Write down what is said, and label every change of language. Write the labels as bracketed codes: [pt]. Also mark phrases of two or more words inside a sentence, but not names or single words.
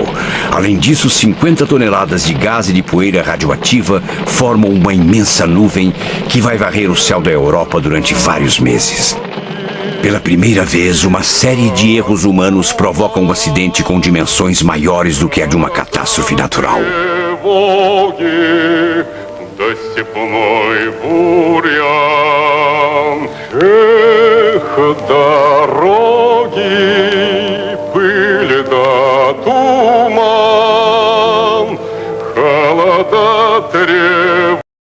[pt] Além disso, 50 toneladas de gás e de poeira radioativa formam uma imensa nuvem que vai varrer o céu da Europa durante vários meses. Pela primeira vez, uma série de erros humanos provocam um acidente com dimensões maiores do que a de uma catástrofe natural. [ru] Тревоги до степной бурьян. Эх, дороги, пыль да туман, холода тревог.